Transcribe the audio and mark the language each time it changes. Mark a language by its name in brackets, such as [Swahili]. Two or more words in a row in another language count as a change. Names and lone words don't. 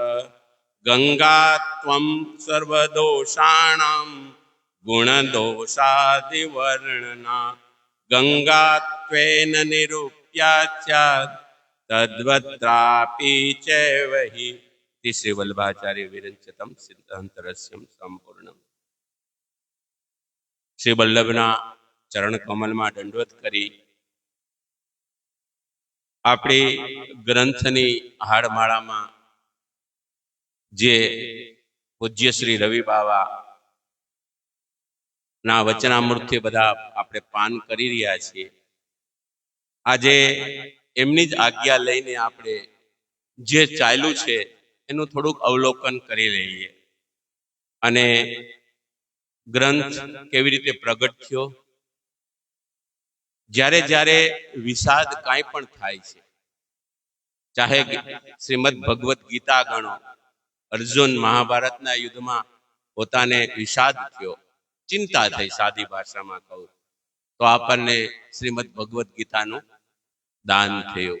[Sanskrit] गंगात्वं सर्वदोषाणां गुणदोषादिवर्णना गंगात्वेन निरूप्याच्चात् तद्वत्रापि चैव हि। श्री वल्लभाचार्य विरंचतम सिद्धांतरस्यम संपूर्णम। [Gujarati] શ્રી વલ્લભના ચરણ કમળ માં દંડવત કરી આપણી ગ્રંથની હાડમાળા માં જે પૂજ્ય શ્રી રવિ બાબા ના વચનામૃતથી બધા આપણે પાન કરી રહ્યા છીએ। આજે એમની જ આજ્ઞા લઈને આપણે જે ચાલ્યું છે એનું થોડુંક અવલોકન કરી લઈએ અને ગ્રંથ કેવી રીતે પ્રગટ થયો. જ્યારે જ્યારે વિષાદ કાંઈ પણ થાય છે, ચાહે શ્રીમદ ભગવત ગીતા ગણો, અર્જુન મહાભારતના યુદ્ધમાં પોતાને વિષાદ થયો, ચિંતા થઈ, સાદી ભાષામાં કહું તો આપણને શ્રીમદ ભગવત ગીતાનું દાન થયું.